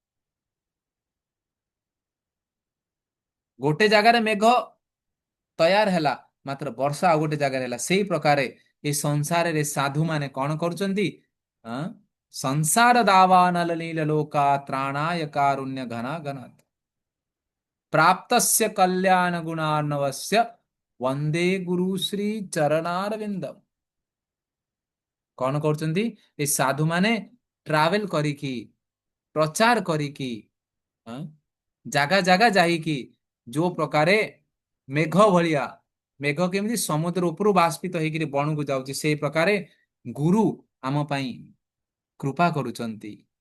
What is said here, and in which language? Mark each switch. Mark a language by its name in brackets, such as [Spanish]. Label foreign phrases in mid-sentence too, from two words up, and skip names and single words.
[Odia] ଗୋଟେ ଜାଗାରେ ମେଘ ତୟାର ହେଲା, ମାତ୍ର ବର୍ଷା ଆଉ ଗୋଟେ ଜାଗାରେ ହେଲା। ସେଇ ପ୍ରକାରେ ଏ ସଂସାରରେ ସାଧୁ ମାନେ କଣ କରୁଛନ୍ତି? [Sanskrit] ଆଁ? ସଂସାର ଦାବାନଲ ନୀଳ ଲୋକା ତ୍ରାଣାୟ କାରୁଣ୍ୟ ଘନା ଘନ ପ୍ରାପ୍ତସ୍ୟ କଲ୍ୟାଣ ଗୁଣାର୍ଣବସ୍ୟ वंदे गुरु श्री चरणारविंदम। [Odia] କଣ କରୁଛନ୍ତି? ଏ ସାଧୁ ମାନେ ଟ୍ରାଭେଲ କରିକି, ପ୍ରଚାର କରିକି, ହଁ, ଜାଗା ଜାଗା ଯାଇକି, ଯୋଉ ପ୍ରକାରେ ମେଘ ଭଳିଆ, ମେଘ କେମିତି ସମୁଦ୍ର ଉପରୁ ବାଷ୍ପିତ ହେଇକିରି ବଣକୁ ଯାଉଛି, ସେଇ ପ୍ରକାରେ ଗୁରୁ ଆମ ପାଇଁ କୃପା କରୁଛନ୍ତି।